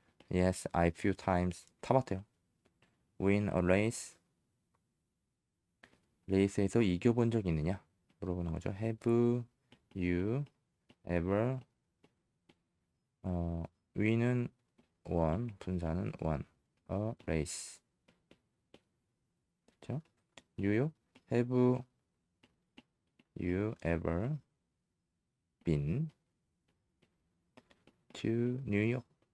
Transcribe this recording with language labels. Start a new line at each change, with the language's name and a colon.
English: Yes, I few times
Korean: 타봤대요.
English: Win a race.
Korean: 레이스에서 이겨본 적 있느냐? 물어보는 거죠.
English: Have you ever win은 won, 분사는 won a race.
Korean: 그렇죠? 뉴욕.
English: Have you ever been to New York?